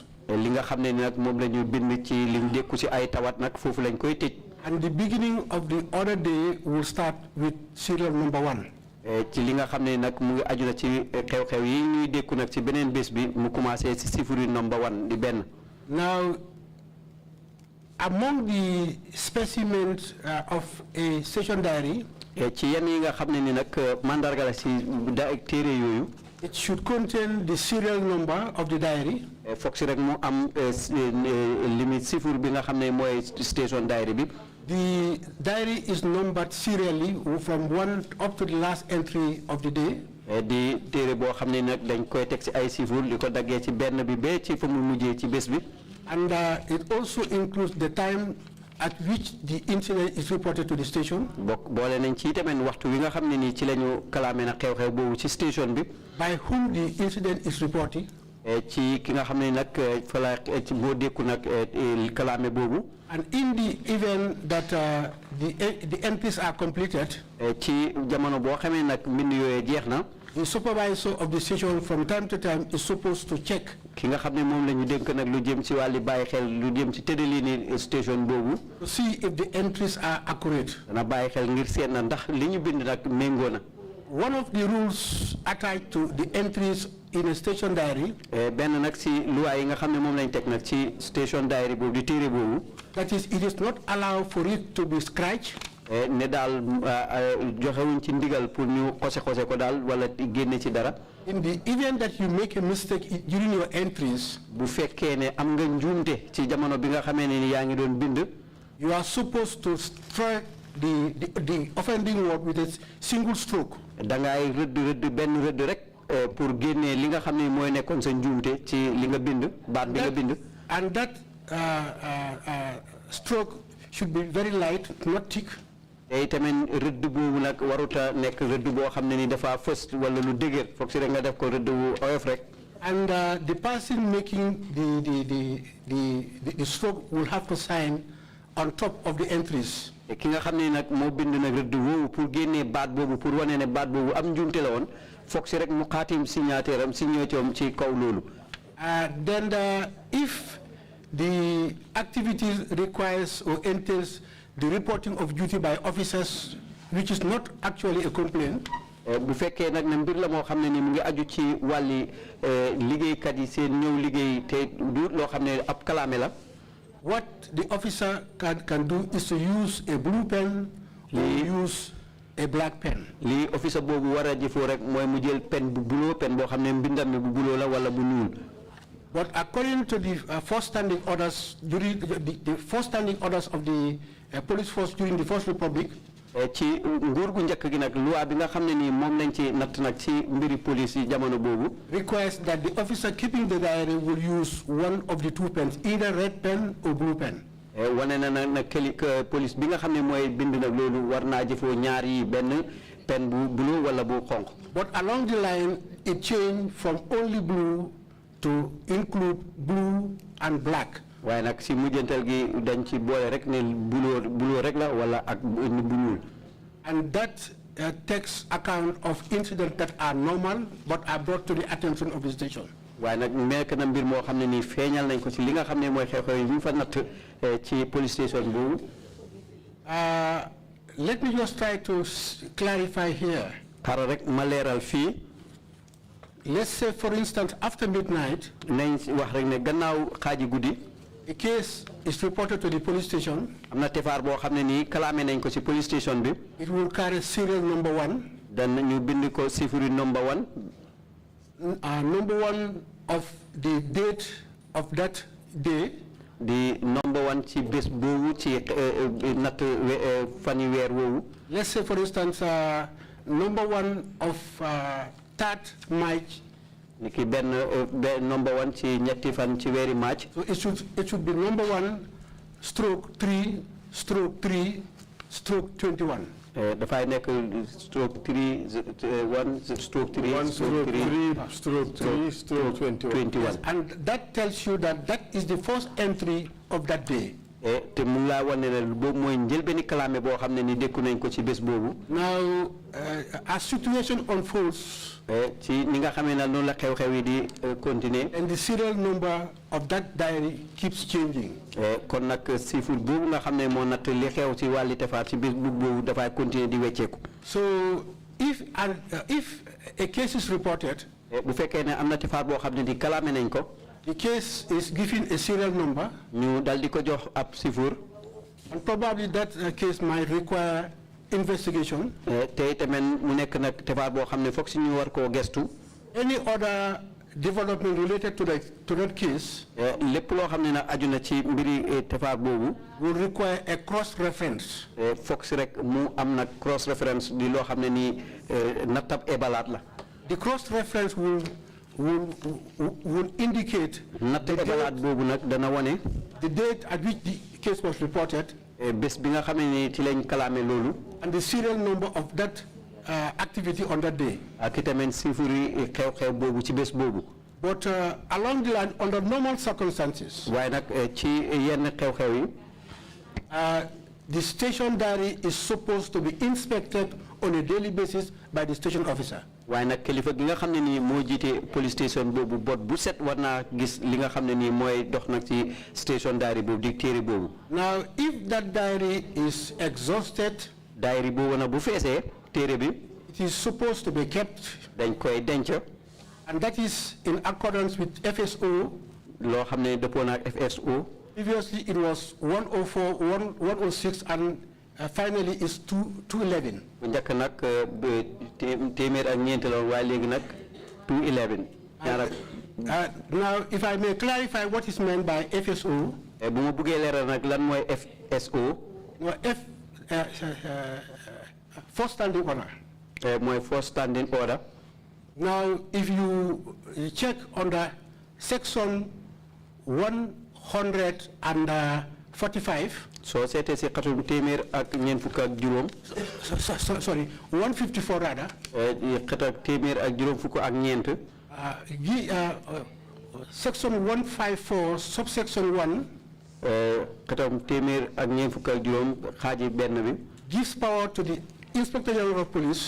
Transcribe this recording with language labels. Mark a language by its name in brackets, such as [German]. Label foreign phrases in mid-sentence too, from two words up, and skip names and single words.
[English] And the beginning of the other day will start with serial number 1. Now, among the specimens of a station diary, [Wolof] ci yenn yi nga xam ne ni nag mandarga la si téere yooyu. [English] It should contain the serial number of the diary. [Wolof] Foog si rek mu am limite sifur bi nga xam ne mooy [English] station diary [Wolof] bi. [English] The diary is numbered serially from one up to the last entry of the day. [Wolof] Di téere boo xam ne nag dañ koy teg si ay sifur li ko daggee ci benn bi ba ci fa mu mujjee ci bés bi. [English] And it also includes the time at which the incident is reported to the station. [Wolof] Boole nañ ci tamit waxtu wi nga xam ne nii ci la ñu kalaame na xew-xew boobu ci station bi. [English] By whom the incident is reported. [Wolof] Ci ki nga xam ne nag fa la ci boo dékku nag kalaame boobu. [English] And in the event that the entries are completed. [Wolof] Ci jamono boo xamee nag mbind yooyu jeex na. [English] The supervisor of the station from time to time is supposed to check. [Wolof] Ki nga xam ne moom la ñu dénk nag lu jëm ci wàlli bàyyi xel lu jëm ci tëddaliini station boobu. [English] To see if the entries are accurate. [Wolof] Dana bàyyi xel ngir seet na ndax li ñu bind nag méngoo na. [English] One of the rules attached to the entries in a station diary. [Wolof] benn nag si loi yi nga xam ne moom lañ teg nag ci [English] station diary [Wolof] boobu di téere boobu. [English] That is, it is not allowed for it to be scratched. [Wolof] ne daal joxewuñ ci ndigal pour ñu xose ko daal wala génne ci dara. [English] In the event that you make a mistake during your entries. [Wolof] Bu fekkee ne am nga njuumte ci jamono bi nga xamee ne ni yaa ngi doon bind. [English] You are supposed to strike the offending word with a single stroke. [Wolof] Dangay rëdd benn rëdd rek pour génnee li nga xam ne mooy nekkoon sa njuumte ci li nga bind baat bi nga bind. [English] And that stroke should be very light, not thick. [Wolof] Tamit rëdd boobu nag waruta nekk rëdd boo xam ne ni dafa fës wala lu dëgër foog si rek nga def ko rëdd bu oyof rek. [English] And the person making the stroke will have to sign on top of the entries. [Wolof] Ki nga xam ne nag moo bind nag rëdd woowu pour génnee baat boobu pour wane ne baat boobu am njuumte la woon foog si rek mu xaatim signature am signature am ci kaw loolu. [English] Then if the activity requires or entails the reporting of duty by officers, which is not actually a complaint. [Wolof] Bu fekkee nag ne mbir la moo xam ne ni mu ngi aju ci wàlli liggéeykat yi seen ñëw liggéey te du loo xam ne ab kalaame la. [English] What the officer can do is to use a blue pen or use a black pen. [Wolof] Li officer boobu war a jëfoo rek mooy mu jël pen bu buloo pen boo xam ne mbindam mi bu buloo la wala bu ñuul. [English] But according to the first standing orders during the first standing orders of the police force during the First Republic. [Wolof] Ci nguur gu njëkk gi nag loi bi nga xam ne nii moom lañ ci natt nag ci mbiri police yi jamono boobu. [English] Requires that the officer keeping the diary will use one of the two pens, either red pen or blue pen. [Wolof] Wane na nag police bi nga xam ne mooy bind nag loolu war naa jëfoo ñaar yi benn pen bu blue wala bu xonq. [English] But along the line it changed from only blue to include blue and black. [Wolof] waaye nag si mujjantal gi dañ ci boole rek ne buloo rek la wala ak bu ñuul. [English] And that takes account of incidents that are normal but are brought to the attention of the station. [Wolof] waaye nag nekk na mbir moo xam ne nii feeñal nañ ko si li nga xam ne mooy xew-xew yi ñu fa natt ci police station boobu. [English] Let me just try to clarify here. [Wolof] xaaral rek ma leeral fii. [English] Let's say for instance after midnight. [Wolof] nañ wax rek ne gannaaw xaaji guddi. [English] A case is reported to the police station. [Wolof] am na tefaar boo xam ne nii kalaame nañ ko si [English] police station [Wolof] bi. [English] It will carry serial number 1. [Wolof] dan ñu bind ko sifuri number 1. [English] Number 1 of the date of that day. The number 1 [Wolof] ci bés boobu ci natt fan yi weer woowu. [English] Let's say for instance number 1 of 3rd March. [Wolof] Niki benn number 1 ci ñetti fan ci weeri March. [English] So it should be number 1 stroke 3 stroke 3 stroke 21. [Wolof] Dafay nekk [English] stroke 3 1 stroke 3 stroke 3 stroke 3 stroke 21. And that tells you that that is the first entry of that day. [Wolof] te mu laa wane ne boobu mooy njëlbeeni kalaame boo xam ne ni dékku nañ ko ci bés boobu. [English] Now as situation unfolds. [Wolof] ci ni nga xamee ne noonu la xew-xew yi di continuer. [English] And the serial number of that diary keeps changing. [Wolof] kon nag chiffre boobu nga xam ne moo natt li xew ci wàlli tefaat ci bés boobu dafay continuer di wecceeku. [English] So if a case is reported. [Wolof] bu fekkee ne am na tefaat boo xam ne di kalaame nañ ko. [English] The case is given a serial number. [Wolof] ñu dal di ko jox ab sifur. [English] And probably that case might require investigation. [Wolof] te tamit mu nekk nag tefaat boo xam ne foog si ñu war koo gestu. [English] Any other development related to that case [Wolof] lépp loo xam ne nag aju na ci mbiri tefaat boobu. [English] will require a cross reference. [Wolof] foog si rek mu am nag [English] cross reference [Wolof] di loo xam ne nii nattab ebalaat la. [English] The cross reference will indicate [Wolof] natt ebalaat boobu nag dana wane. [English] the date at which the case was reported. [Wolof] bés bi nga xam ne nii ci lañ kalaame loolu. [English] and the serial number of that activity on that day. [Wolof] ak itamit sifuri xew-xew boobu ci bés boobu. [English] But along the line, under normal circumstances, [Wolof] waaye nag ci yenn xew-xew yi. [English] the station diary is supposed to be inspected on a daily basis by the station officer. [Wolof] waaye nag kilifa gi nga xam ne nii moo jiite [English] police station [Wolof] boobu bot bu set war naa gis li nga xam ne nii mooy dox nag ci [English] station diary [Wolof] boobu di téere boobu. [English] Now, if that diary is exhausted, [Wolof] diary boobu nag bu feesee téere bi. [English] it is supposed to be kept. [Wolof] dañ koy denc. [English] and that is in accordance with FSO. [Wolof] loo xam ne dëppoo na ak FSO. [English] Previously, it was 104, 106, and finally it's 211. [Wolof] bu njëkk nag téeméer ak ñeent la waaye léegi nag 211. [English] Now, if I may clarify what is meant by FSO. [Wolof] bu ma bëggee leeral nag lan mooy FSO. [English] First standing order. [Wolof] mooy [English] first standing order. Now, if you check under section 145. [Wolof] So seete si xatum téeméer ak ñeent fukk ak juróom. [English] Sorry, 154 rather. [Wolof] xatum téeméer ak juróom fukk ak ñeent. [English] Section 154 subsection 1. [Wolof] xatum téeméer ak ñeent fukk ak juróom xaaji benn bi. [English] gives power to the Inspector General of Police.